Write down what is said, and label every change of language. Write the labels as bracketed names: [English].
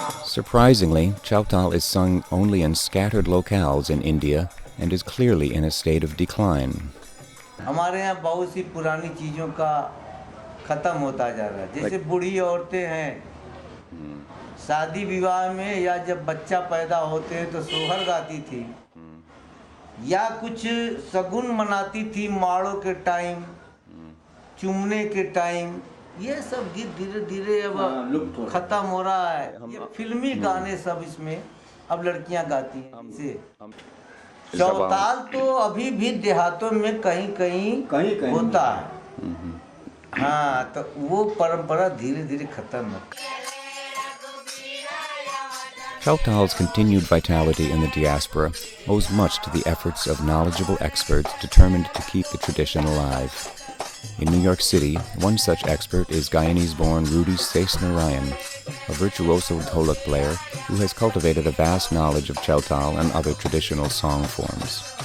[English] Surprisingly, chowtal is sung only in scattered locales in India and is clearly in a state of decline. [Hindi] हमारे यहाँ बहुत सी पुरानी चीज़ों का ख़त्म होता जा रहा है, जैसे बूढ़ी औरतें हैं, शादी विवाह में या जब बच्चा पैदा होते हैं तो सोहर गाती थी, या कुछ शगुन मनाती थी माड़ों के टाइम, चुमने के टाइम, ये सब गीत धीरे धीरे अब खत्म हो रहा है। ये फिल्मी गाने सब इसमें अब लड़कियां गाती हैं। इसे चौताल तो अभी भी देहातों में कहीं कहीं होता है। हाँ, तो वो परंपरा धीरे धीरे खत्म है। [English] Chowtal's continued vitality in the diaspora owes much to the efforts of knowledgeable experts determined to keep the tradition alive. In New York City, one such expert is Guyanese-born Rudy Sesnarayan, a virtuoso dholak player who has cultivated a vast knowledge of chowtal and other traditional song forms.